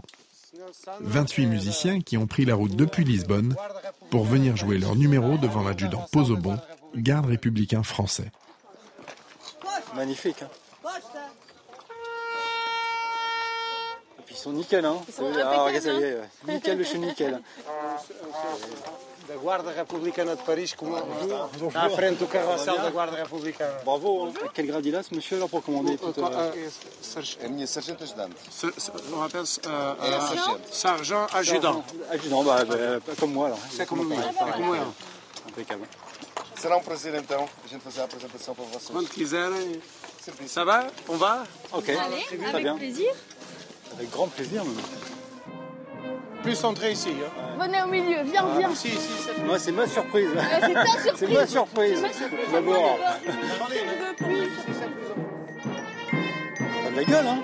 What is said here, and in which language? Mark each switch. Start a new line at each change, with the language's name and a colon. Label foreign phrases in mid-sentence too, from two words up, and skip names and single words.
French: 28 musiciens qui ont pris la route depuis Lisbonne pour venir jouer leur numéro devant l'adjudant Pozobon, garde républicain français. Magnifique, hein. Et puis ils sont nickel, hein. Regarde, ça y est, nickel de chez nickel.
Portuguese: Da Guarda Republicana de Paris, à frente du carrossel da Guarda Republicana.
French: Bravo, hein. Quel grade il a ce monsieur là pour commander tout
Portuguese: Sargent ajudante.
French: On appelle sergent adjudant. Adjudant, comme moi alors. C'est comme lui. Impeccable.
Portuguese: Será prazer então a gente fazer a apresentação para vocês. Quando quiserem.
French: Ça va? On va? Ok. Allez, très bien. Avec plaisir. Avec grand plaisir même. Plus entrer ici. Hein. Venez au milieu, viens. Moi, c'est ma surprise. C'est ta surprise. C'est ma surprise. D'abord. Ça a de la gueule, hein.